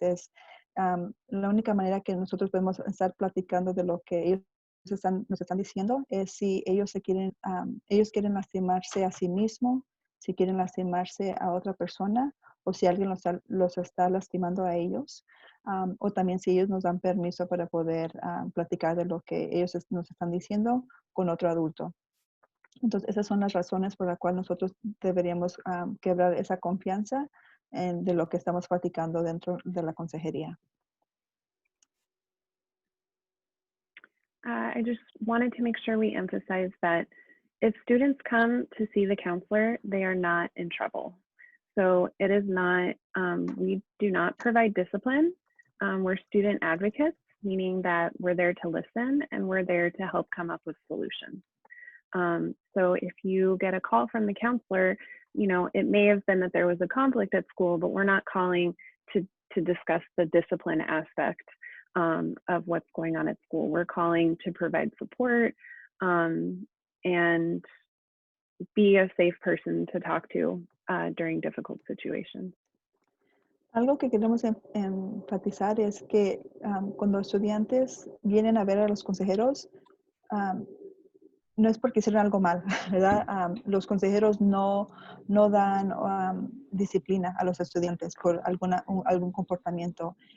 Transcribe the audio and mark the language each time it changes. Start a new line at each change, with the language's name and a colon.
Spanish: Es la única manera que nosotros podemos estar platicando de lo que ellos nos están diciendo es si ellos ellos quieren lastimarse a sí mismos, si quieren lastimarse a otra persona, o si alguien los está lastimando a ellos, o también si ellos nos dan permiso para poder platicar de lo que ellos nos están diciendo con otro adulto. Entonces, esas son las razones por las cuales nosotros deberíamos quebrar esa confianza de lo que estamos platicando dentro de la consejería.
English: I just wanted to make sure we emphasize that if students come to see the counselor, they are not in trouble. So it is not, we do not provide discipline. We're student advocates, meaning that we're there to listen and we're there to help come up with solutions. So if you get a call from the counselor, it may have been that there was a conflict at school, but we're not calling to discuss the discipline aspect of what's going on at school. We're calling to provide support and be a safe person to talk to during difficult situations.
Spanish: Algo que queremos enfatizar es que cuando estudiantes vienen a ver a los consejeros, no es porque hicieron algo mal, ¿verdad? Los consejeros no dan disciplina a los estudiantes por algún comportamiento.